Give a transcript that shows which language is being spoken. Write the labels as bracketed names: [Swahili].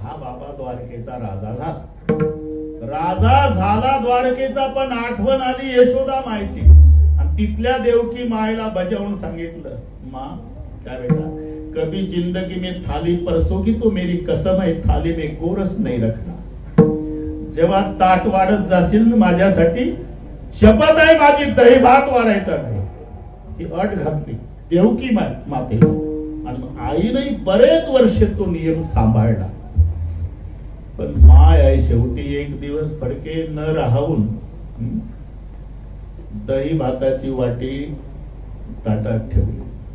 [Marathi] हा बाबा द्वारकेचा राजा झाला, राजा झाला द्वारकेचा, पण आठवण आली यशोदा मायची. आणि तिथल्या देवकी मायला बजावून सांगितलं, [Hindi] माँ क्या बेटा, कभी जिंदगी में थाली परसोगी तो मेरी कसम है थाली में गोरस नहीं रखना. [Marathi] जेव्हा ताट वाढत जाशील ना माझ्यासाठी, शपथ आहे माझी, दही भात वाढायचा नाही. ही अट घातली देवकी मातेला. आणि आईने बरेच वर्ष तो नियम सांभाळला. पण माय आहे शेवटी एक दिवस फडके न राहून दही भाताची वाटी ताटात ठेवली.